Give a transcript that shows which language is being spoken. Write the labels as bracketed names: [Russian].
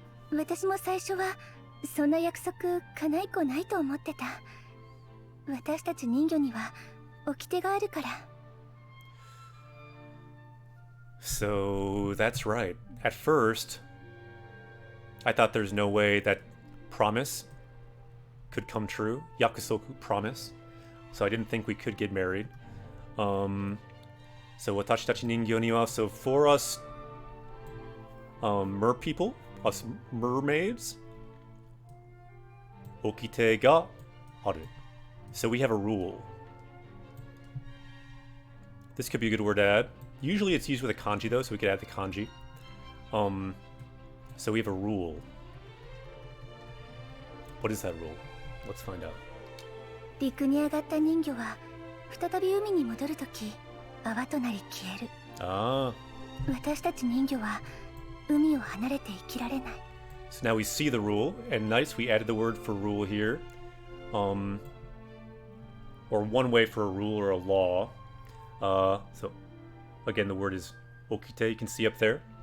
[Japanese] 私も最初はそんな約束叶いっこないと思ってた。私たち人魚には掟があるから。 [English] So that's right. At first, I thought there's no way that promise could come true. Yakusoku, promise. So I didn't think we could get married. So [Japanese] watashi tachi ningyo ni wa, [English] so for us mer people, us mermaids, [Japanese] okite ga aru. [English] So we have a rule. This could be a good word to add. Usually it's used with a kanji though, so we could add the kanji. So we have a rule. What is that rule? Let's find out. [Japanese] 陸に上がった人魚は再び海に戻るとき泡となり消える。 Ah. 私たち人魚は海を離れて生きられない。 [English] So now we see the rule, and nice, we added the word for rule here. Or one way for a rule or a law. So again, the word is okite, you can see up there.